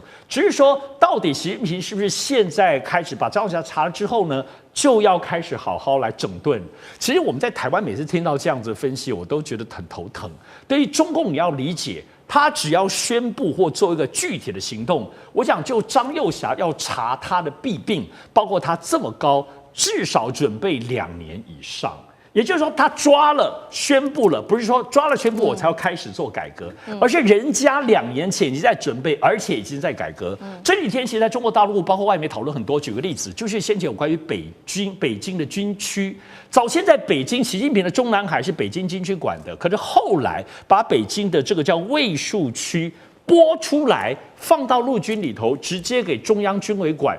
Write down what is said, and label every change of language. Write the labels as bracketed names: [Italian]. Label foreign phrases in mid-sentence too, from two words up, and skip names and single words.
[Chinese] 只是說，到底習近平是不是現在開始把張又俠查了之後呢，就要開始好好來整頓？其實我們在台灣每次聽到這樣子的分析，我都覺得很頭疼。對於中共，你要理解，他只要宣布或做一個具體的行動，我想就張又俠要查他的弊病，包括他這麼高，至少準備2年以上。也就是說，他抓了、宣布了，不是說抓了宣布我才要開始做改革，而是人家2年前已經在準備，而且已經在改革。這幾天其實在中國大陸，包括外媒討論很多。舉個例子，就是先前有關於北京的軍區，早先在北京，習近平的中南海是北京軍區管的，可是後來把北京的這個叫衛戍區撥出來，放到陸軍裡頭，直接給中央軍委管。